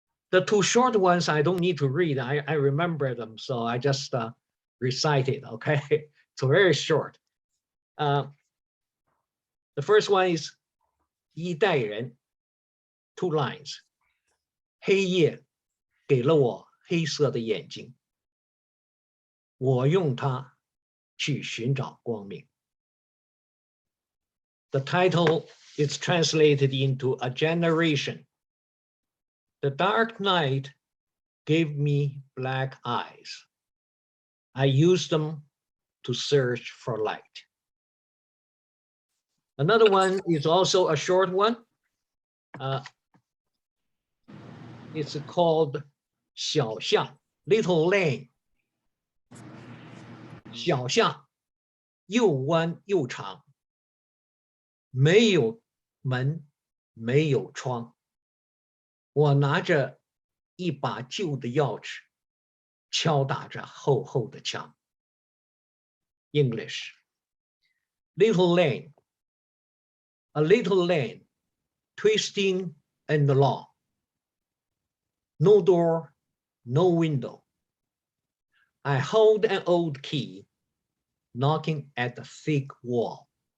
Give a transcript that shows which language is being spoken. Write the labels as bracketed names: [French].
[English] The two short ones I don't need to read. I remember them, so I just recite it, okay? It's very short. The first one is 一代人, 2 lines. [Chinese] 黑夜给了我黑色的眼睛，我用它去寻找光明。 [English] The title is translated into a generation. The dark night gave me black eyes. I used them to search for light. Another one is also a short one. It's called 小巷, Little Lane. [Chinese] 小巷又弯又长，没有门，没有窗。我拿着一把旧的钥匙，敲打着厚厚的墙。 [English] English. Little lane. A little lane, twisting and long. No door, no window. I hold an old key, knocking at the thick wall.